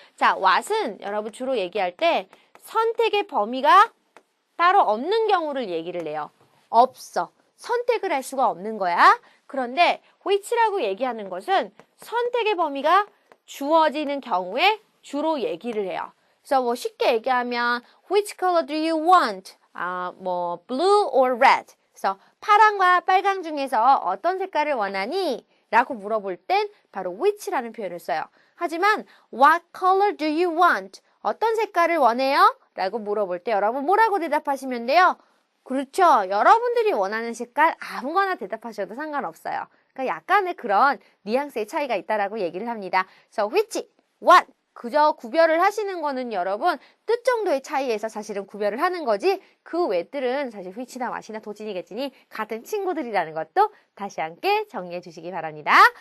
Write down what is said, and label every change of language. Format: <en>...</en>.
<ko>자, what은 여러분 주로 얘기할 때 선택의 범위가 따로 없는 경우를 얘기를 해요. 없어. 선택을 할 수가 없는 거야. 그런데 which라고 얘기하는 것은 선택의 범위가 주어지는 경우에 주로 얘기를 해요. 그래서 뭐 쉽게 얘기하면</ko> <en>which color do you want? 뭐 blue or red?</en> <ko>그래서 파랑과 빨강 중에서 어떤 색깔을 원하니? 라고 물어볼 땐 바로 which라는 표현을 써요.</ko> <en>하지만 what color do you want?</en> <ko>어떤 색깔을 원해요? 라고 물어볼 때 여러분 뭐라고 대답하시면 돼요? 그렇죠. 여러분들이 원하는 색깔 아무거나 대답하셔도 상관없어요. 그러니까 약간의 그런 뉘앙스의 차이가 있다라고 얘기를 합니다. 그래서 which, what, 그저 구별을 하시는 거는 여러분 뜻 정도의 차이에서 사실은 구별을 하는 거지 그 외들은 사실 which나 what이나 도진이 개진이 같은 친구들이라는 것도 다시 함께 정리해 주시기 바랍니다.</ko>